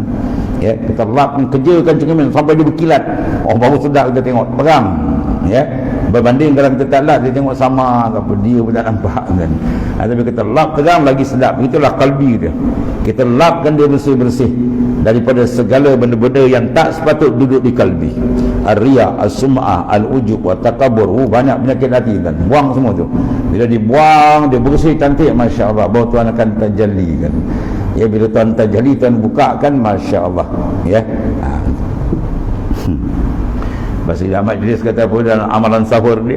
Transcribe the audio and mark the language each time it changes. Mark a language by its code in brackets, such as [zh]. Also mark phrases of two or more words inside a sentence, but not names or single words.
[ms] Ya, kita lap, kerjakan cermin sampai dia berkilat, oh baru sedap kita tengok, terang. Ya, berbanding kalau kita tak lap, dia tengok sama apa, dia pun tak nampak kan. Tapi kita lap terang lagi sedap. Itulah kalbi dia. Kita lapkan dia bersih-bersih daripada segala benda-benda yang tak sepatut duduk di kalbi. [ar] الرياء، السمعة، العجب والتكبر. [ms] Banyak penyakit hati kan. Buang semua tu. Bila dibuang, dia bersih cantik, masya-Allah, bahawa Tuhan akan tajalli kan. Ya, bila Tuhan tajalli, Tuhan bukakan, masya-Allah. Ya. Bahasa Ahmad Idris kata apa dalam amalan sahur dia?